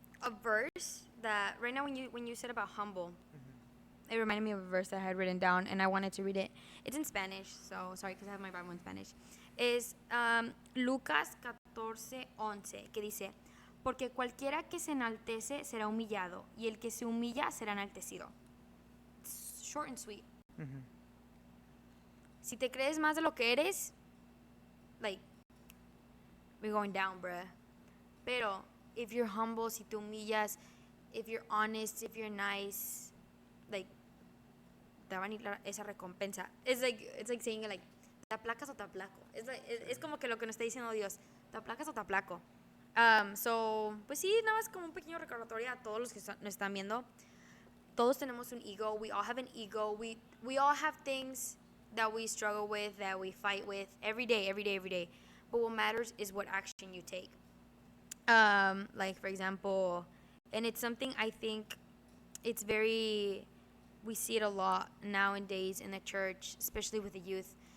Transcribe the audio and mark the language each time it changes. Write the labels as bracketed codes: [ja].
[en] A verse that right now when you said about humble, it reminded me of a verse that I had written down, and I wanted to read it. It's in Spanish, so sorry, because I have my Bible in Spanish. [es] es Lucas 14:11, que dice, porque cualquiera que se enaltece será humillado, y el que se humilla será enaltecido. [en] It's short and sweet. Mm-hmm. [es] Si te crees más de lo que eres, [en] like, we're going down, bruh. Pero, if you're humble, [es] si te humillas, [en] if you're honest, if you're nice, like, [es] te va a venir esa recompensa. [en] It's like saying, like, [es] ¿te aplacas o te aplaco? Es como que lo que nos está diciendo Dios. ¿Te aplacas o te aplaco? So, pues sí, nada más como un pequeño recordatorio a todos los que nos están viendo. Todos tenemos un ego. [en] We all have an ego. We all have things that we struggle with, that we fight with every day. But what matters is what action you take. Like, for example, and it's something I think it's very, we see it a lot nowadays in the church, especially with the youth.